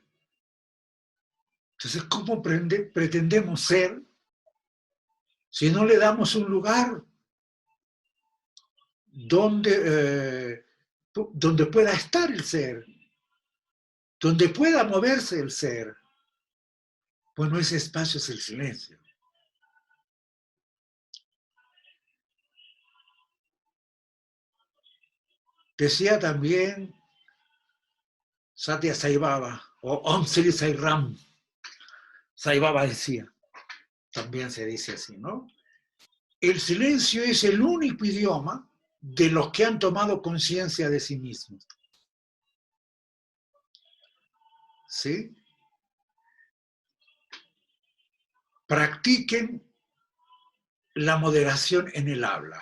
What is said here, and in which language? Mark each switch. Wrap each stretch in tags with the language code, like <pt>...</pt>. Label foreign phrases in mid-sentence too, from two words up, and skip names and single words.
<es>Entonces, ¿cómo pretendemos ser si no le damos un lugar donde pueda estar el ser, donde pueda moverse el ser? Bueno, ese espacio es el silencio. Decía también Satya Sai Baba, o Om Sri Sai Ram, Sai Baba decía, también se dice así, ¿no? El silencio es el único idioma de los que han tomado conciencia de sí mismos. ¿Sí? Practiquen la moderación en el habla.</es>